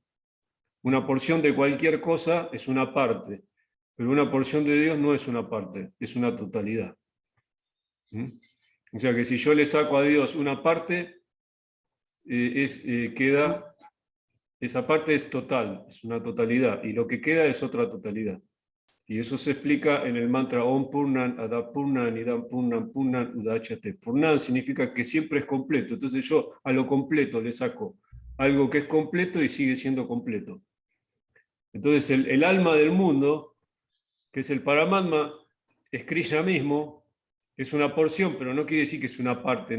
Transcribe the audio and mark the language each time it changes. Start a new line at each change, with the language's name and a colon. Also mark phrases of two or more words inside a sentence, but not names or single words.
Spanish: Una porción de cualquier cosa es una parte, pero una porción de Dios no es una parte, es una totalidad. O sea que si yo le saco a Dios una parte, esa parte es total, es una totalidad, y lo que queda es otra totalidad. Y eso se explica en el mantra
Sanskrit: ॐ पूर्णम् अदः पूर्णम् इदम् पूर्णात् पूर्णम् उदच्यते.
Spanish: Purnan significa que siempre es completo. Entonces yo a lo completo le saco algo que es completo y sigue siendo completo. Entonces el alma del mundo, que es el Paramatma, es Krishna mismo, es una porción, pero no quiere decir que es una parte.